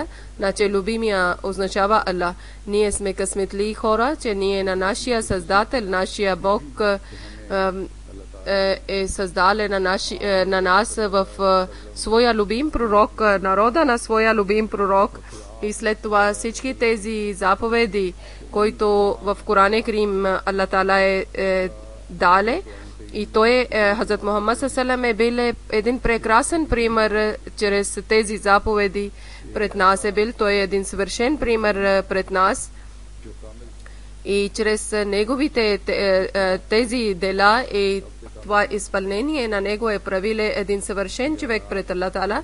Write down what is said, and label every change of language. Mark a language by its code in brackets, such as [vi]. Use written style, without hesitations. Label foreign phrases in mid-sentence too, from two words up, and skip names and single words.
[bg] Значи любимия означава Аллах. Ние сме късметли хора, че ние на нашия Създател, нашия Бог е създал на нас в своя любим пророк, народа на своя любим пророк. И след това всички тези заповеди, които в [ar] قرآن كريم الله تعالى [bg] е дале, и той, Хазрат Мухаммад [ar] صلى الله عليه وسلم, [bg] е бил един прекрасен пример чрез тези заповеди пред нас е бил. Той е един съвършен пример пред нас. И чрез неговите тези дела и това изпълнение на него е правил един съвършен човек пред [ar] الله تعالى.